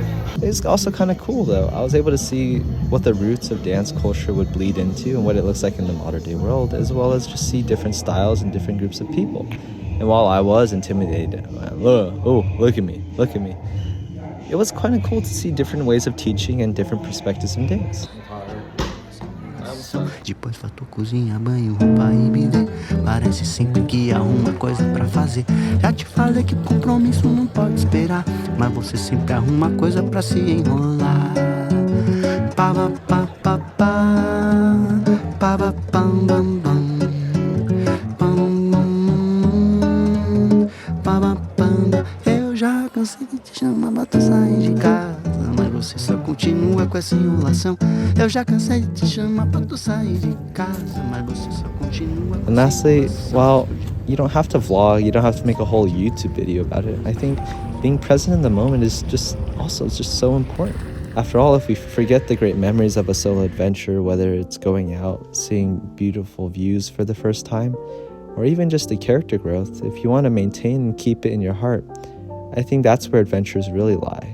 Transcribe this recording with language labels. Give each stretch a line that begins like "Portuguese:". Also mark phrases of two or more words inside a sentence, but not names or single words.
English: it's also kind of cool though. I was able to see what the roots of dance culture would bleed into and what it looks like in the modern day world, as well as just see different styles and different groups of people. And while I was intimidated, look at me, it was kind of cool to see different ways of teaching and different perspectives in dance.
Portuguese: Depois fator, cozinha, banho, roupa e bidê. Parece sempre que arruma coisa pra fazer. Já te falei que compromisso não pode esperar, mas você sempre arruma coisa pra se enrolar. Pa pa pa pa pa pa pam bam bam. Eu já cansei de te chamar pra tu sair de casa, mas você só continua com essa enrolação. Eu já cansei de te chamar pra tu sair de casa, mas você só continua com
English: And lastly, while you don't have to vlog, you don't have to make a whole YouTube video about it, I think being present in the moment is just so important. After all, if we forget the great memories of a solo adventure, whether it's going out, seeing beautiful views for the first time, or even just the character growth, if you want to maintain and keep it in your heart, I think that's where adventures really lie.